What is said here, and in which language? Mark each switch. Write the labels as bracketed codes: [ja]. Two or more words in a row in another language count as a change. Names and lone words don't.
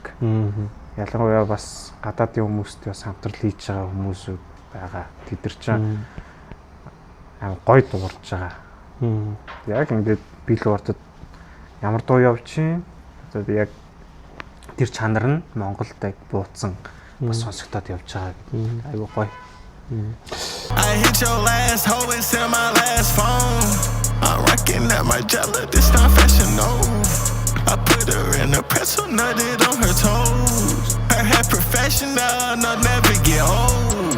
[mn] Ялангуяа бас гадаадын хүмүүстэй бас хамтрал хийж байгаа хүмүүсүүд байгаа. Тэд нар ч амар гоё дуурж байгаа. Яг ингээд билбордод ямар дуу явж чинь одоо яг тэр чанар нь Монголд яг бууцсан бас сонсогдоод явж байгаа. Айгуу гоё. [en] I hit your last hoe and sell my last phone. I'm rocking at my jelly, this not fashion, no. I put her in a pretzel, nutted on her toes. Her hair professional, no never get old.